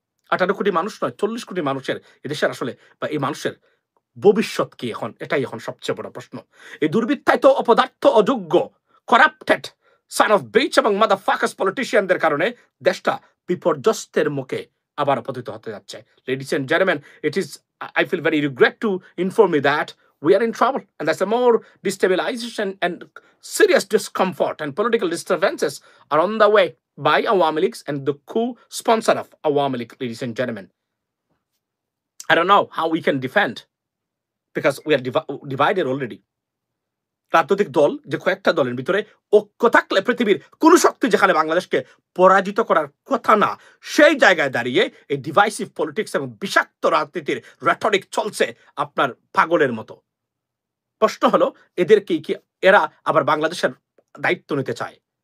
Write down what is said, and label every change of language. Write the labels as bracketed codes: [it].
[bn] 18 কোটি মানুষ নয়, 40 কোটি মানুষের এদেশের আসলে, বা এই মানুষের ভবিষ্যৎ কি এখন? এটাই এখন সবচেয়ে বড় প্রশ্ন। এই দুর্বৃত্তায়িত, অপদার্থ, অযোগ্য, [en] corrupted son of bitch [bn] এবং [en] motherfuckers [bn] পলিটিশিয়ানদের কারণে দেশটা বিপর্যস্তের মুখে আবার পতিত হতে যাচ্ছে। [en] Ladies and gentlemen, I feel very regret to inform you that we are in trouble, and there's a more destabilization and serious discomfort and political disturbances are on the way by Awami League and the co-sponsor of Awami League, ladies and gentlemen. I don't know how we can defend, because we are divided already. [bn] রাজনৈতিক দল, যে কয়েকটা দলের ভিতরে ঐক্য থাকলে পৃথিবীর কোন শক্তি যেখানে বাংলাদেশকে পরাজিত করার কথা না, সেই জায়গায় দাঁড়িয়ে এই [en] divisive politics [bn] এবং বিষাক্ত রাজনীতির রেটরিক চলছে আপনার পাগলের মতো। প্রশ্ন হলো, এদেরকে কি এরা আবার বাংলাদেশের দায়িত্ব নিতে চায়?